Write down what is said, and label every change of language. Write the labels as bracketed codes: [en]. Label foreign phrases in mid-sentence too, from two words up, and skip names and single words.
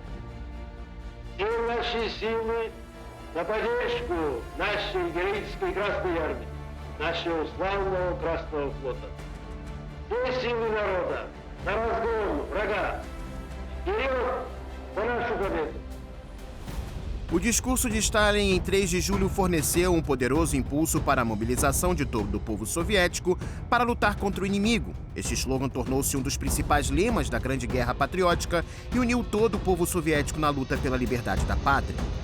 [ru] Все наши силы на поддержку нашей героической Красной Армии, нашего славного Красного флота. Все силы народа на разгон врага. Вперед по нашу победу! [pt] O discurso de Stalin em 3 de julho forneceu um poderoso impulso para a mobilização de todo o povo soviético para lutar contra o inimigo. Este slogan tornou-se um dos principais lemas da Grande Guerra Patriótica e uniu todo o povo soviético na luta pela liberdade da pátria.